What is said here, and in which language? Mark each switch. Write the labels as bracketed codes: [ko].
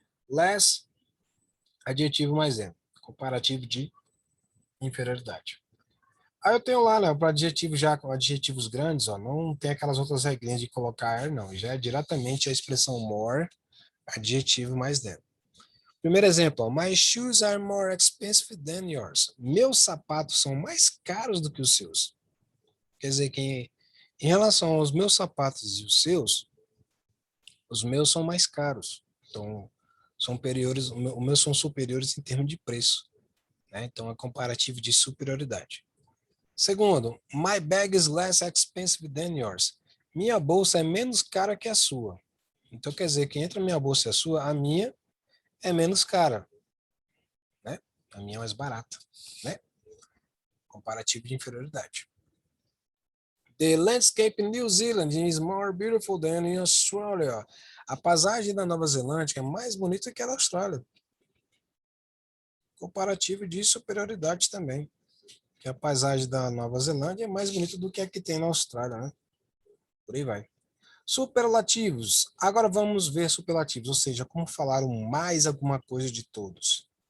[pt] Less, adjetivo mais than, comparativo de inferioridade. Aí eu tenho lá, né, para adjetivos já com adjetivos grandes, ó, não tem aquelas outras regrinhas de colocar er, não. Já é diretamente a expressão more, adjetivo mais than. Primeiro exemplo, ó, [en] my shoes are more expensive than yours. [pt] Meus sapatos são mais caros do que os seus. Quer dizer que em relação aos meus sapatos e os meus são mais caros. Então, são superiores, os meus são superiores em termos de preço. Né? Então, é comparativo de superioridade. Segundo, [en] my bag is less expensive than yours. [pt] Minha bolsa é menos cara que a sua. Então, quer dizer que entre a minha bolsa e a sua, a minha é menos cara. Né? A minha é mais barata. Né? Comparativo de inferioridade. [en] The landscape in New Zealand is more beautiful than in Australia. [pt] A paisagem da Nova Zelândia é mais bonita que a da Austrália. Comparativo de superioridade também. Que a paisagem da Nova Zelândia é mais bonita do que a que tem na Austrália, né? Por aí vai. Superlativos. Agora vamos ver superlativos, ou seja, como falar o mais alguma coisa de todos.